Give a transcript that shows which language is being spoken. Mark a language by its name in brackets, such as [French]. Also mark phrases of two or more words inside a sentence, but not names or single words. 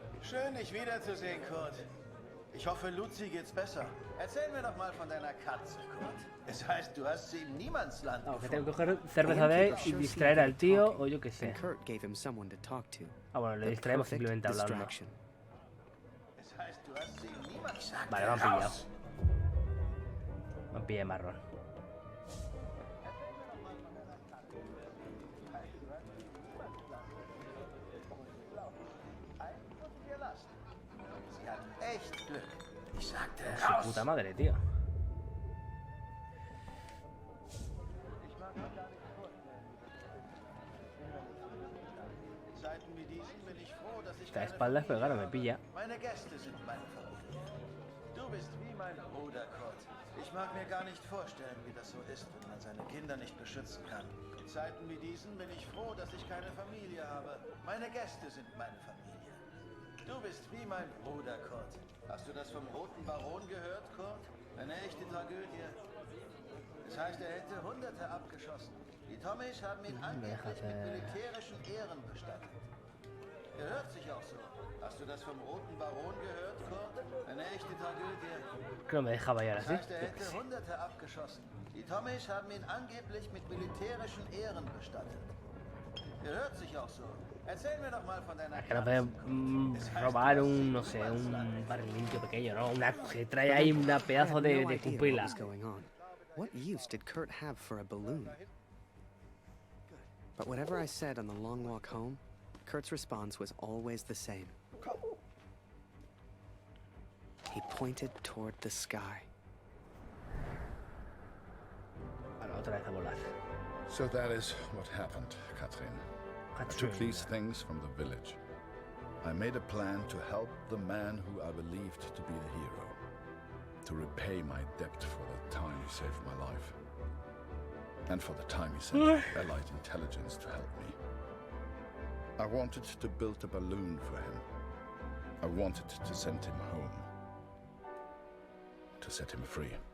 [German] Schön, dich wiederzusehen, Kurt. Ich hoffe, Luzi geht's besser. Erzähl mir doch mal von deiner Katze, Kurt. Es heißt, du hast sie im Niemandsland [Spanish] que [German] gefunden. [Spanish] tengo que coger cerveza de él y distraer al tío o yo qué sé. Ah, bueno, le distraemos simplemente hablando. Vale, me han pillado. Me han pillado marrón. Su puta madre, tío. Está de espaldas, pero claro, me pilla. [German] Meine Gäste sind meine Familie. Du bist wie mein Bruder, Kurt. Ich mag mir gar nicht vorstellen, wie das so ist, wenn man seine Kinder nicht beschützen kann. In Zeiten wie diesen bin ich froh, dass ich keine Familie habe. Meine Gäste sind meine Familie. Du bist wie mein Bruder, Kurt. Hast du das vom Roten Baron gehört, Kurt? Eine echte Tragödie. Das heißt, er hätte Hunderte abgeschossen. Die Tommys haben ihn angeblich mit militärischen Ehren bestattet. Gehört sich auch so. Hast du das vom Roten Baron gehört, Kurt? Eine echte Tragödie. [Spanish] Creo me dejaba ya [German] Das [Spanish] así. [German] heißt, er hätte Hunderte abgeschossen. Die Tommys haben ihn angeblich mit militärischen Ehren bestattet. Gehört sich auch so. Erzähl mir doch mal von deiner [Spanish] Que no puede robar un, no sé, un barrilillo pequeño, ¿no? Una, que trae ahí una pedazo de pupila. [English] What use did Kurt have for a balloon? But whatever I said on the long walk home, Kurt's response was always the same. He pointed toward the sky. [Spanish] Bueno, otra vez a volar. [English] So that is what happened, Catherine. I took these things from the village. I made a plan to help the man who I believed to be a hero. To repay my debt for the time he saved my life. And for the time he sent Allied intelligence to help me. I wanted to build a balloon for him. I wanted to send him home. To set him free.